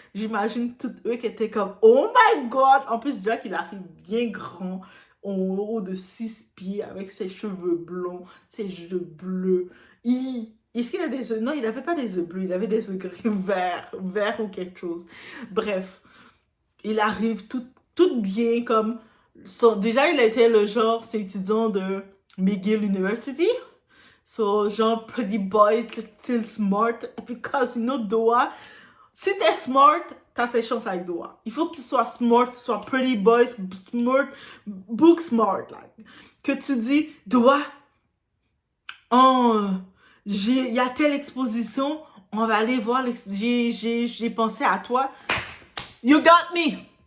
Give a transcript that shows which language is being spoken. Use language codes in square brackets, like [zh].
[fr] J'imagine tous eux qui étaient comme, [en] oh my God. [fr] En plus, déjà qu'il arrive bien grand, en haut de 6 pieds, avec ses cheveux blonds, ses yeux bleus. Est-ce qu'il a des œufs? Non, il n'avait pas des œufs bleus, il avait des œufs gris, vert ou quelque chose. Bref, il arrive tout bien comme... déjà, il était le genre, c'est étudiant de McGill University. [en] So, genre, pretty boy, still smart. Because, you know, [fr] Doha, si t'es smart, t'as tes chances avec Doha. Il faut que tu sois smart, tu sois [en] pretty boy, [fr] smart, [en] book smart. [fr] Like. Que tu dis, Doha, oh, il y a telle exposition, on va aller voir, j'ai pensé à toi. [en] You got me!